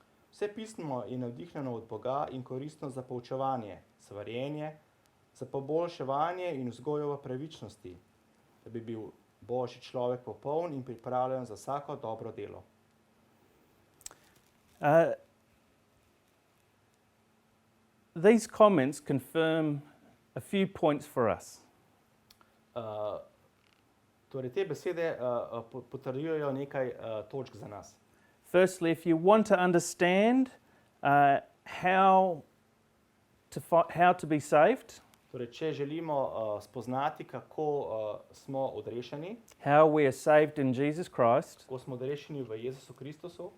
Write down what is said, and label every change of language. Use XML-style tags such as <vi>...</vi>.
<sl>Vse pismo je navdihnjeno od Boga in koristno za poučevanje, svarjenje, za poboljševanje in vzgojo v pravičnosti, da bi bil Božji človek popoln in pripravljen za vsako dobro delo.</sl> <en>These comments confirm a few points for us.</en> <sl>Torej, te besede potrjujejo nekaj točk za nas.</sl> <en>Firstly, if you want to understand how to be saved,</en> <sl>Torej, če želimo spoznati, kako smo odrešeni,</sl> <en>how we are saved in Jesus Christ,</en> <sl>kako smo odrešeni v Jezusu Kristusu,</sl>